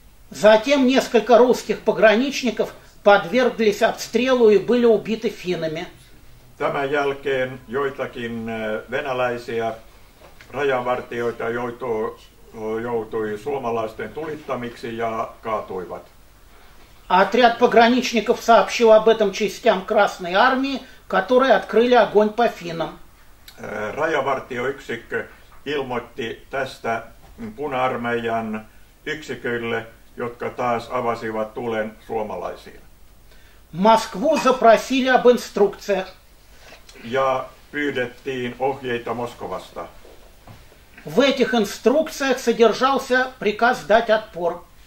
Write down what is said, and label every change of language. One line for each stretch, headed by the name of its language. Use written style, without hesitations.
Russian: Затем несколько русских пограничников подверглись обстрелу и были убиты финнами.
Finnish: Tämän jälkeen joitakin venäläisiä rajavartijoita joutui suomalaisten tulittamiksi ja kaatuivat.
Russian: Отряд пограничников сообщил об этом частям Красной Армии, которые открыли огонь по финнам.
Finnish: Rajavartioyksikkö ilmoitti tästä Puna-armeijan yksiköille, jotka taas avasivat tulen suomalaisiin.
Russian: Москву запросили об инструкциях.
Finnish: Ja pyydettiin ohjeita Moskovasta.
Russian: В этих инструкциях содержался приказ дать отпор.